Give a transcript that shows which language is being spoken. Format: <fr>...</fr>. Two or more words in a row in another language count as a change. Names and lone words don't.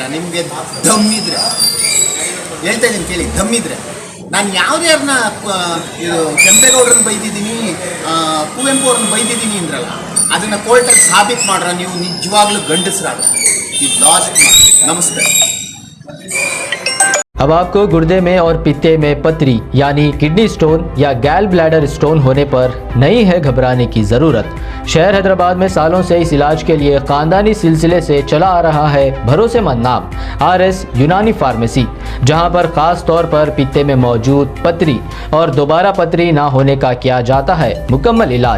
<kn>ನಿಮಗೆ ದಮ್ಮಿದ್ರೆ ಹೇಳ್ತಾ ಇದ್ದೀನಿ ಕೇಳಿ, ದಮ್ಮಿದ್ರೆ. ನಾನು ಯಾವ್ದ್ಯಾರನ್ನ ಇದು ಕೆಂಪೇಗೌಡರನ್ನ ಬೈದಿದ್ದೀನಿ, ಕುವೆಂಪು ಅವ್ರನ್ನ ಬೈದಿದ್ದೀನಿ ಅಂದ್ರಲ್ಲ, ಅದನ್ನು ಕೋರ್ಟಲ್ಲಿ ಸಾಬೀತು ಮಾಡ್ರ ನೀವು ನಿಜವಾಗ್ಲೂ ಗಂಡಸರಾಗ. ಇದು ಲಾಸ್ಟ್. ನಮಸ್ಕಾರ.</kn> <hi>अब आपको गुर्दे में और पित्ते में पथरी यानी</hi> <en>kidney stone</en> <hi>या</hi> <en>gall bladder stone</en> <hi>होने पर नहीं है घबराने की ज़रूरत। शहर हैदराबाद में सालों से इस इलाज के लिए ख़ानदानी सिलसिले से चला आ रहा है भरोसेमंद नाम RS यूनानी फार्मेसी, जहां पर ख़ास तौर पर पित्ते में मौजूद पथरी और दोबारा पथरी ना होने का किया जाता है मुकम्मल इलाज।</hi>